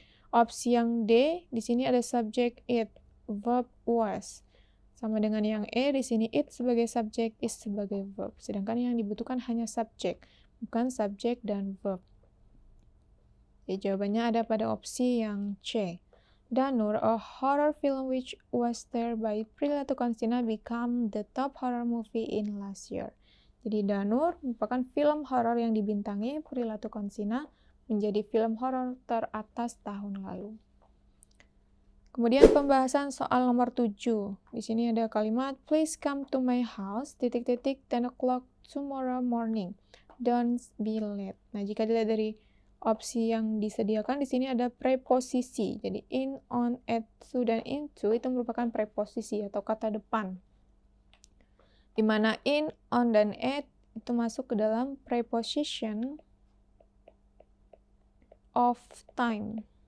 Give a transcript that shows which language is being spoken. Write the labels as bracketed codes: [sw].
[id] Opsi yang D, di sini ada subject it, verb was. Sama dengan yang E, di sini it sebagai subject, is sebagai verb. Sedangkan yang dibutuhkan hanya subject, bukan subject dan verb. Jadi jawabannya ada pada opsi yang C. [en] Danur, a horror film which was starred by Prilly Latuconsina, become the top horror movie in last year. [id] Jadi Danur merupakan film horor yang dibintangi Prilly Latuconsina, menjadi film horor teratas tahun lalu. Kemudian pembahasan soal nomor 7. Di sini ada kalimat, [en] please come to my house, 10 o'clock tomorrow morning. Don't be late. [id] Nah, jika dilihat dari opsi yang disediakan di sini ada preposisi. Jadi in, on, at, to, dan into itu merupakan preposisi atau kata depan. Di mana in, on, dan at itu masuk ke dalam preposition of time.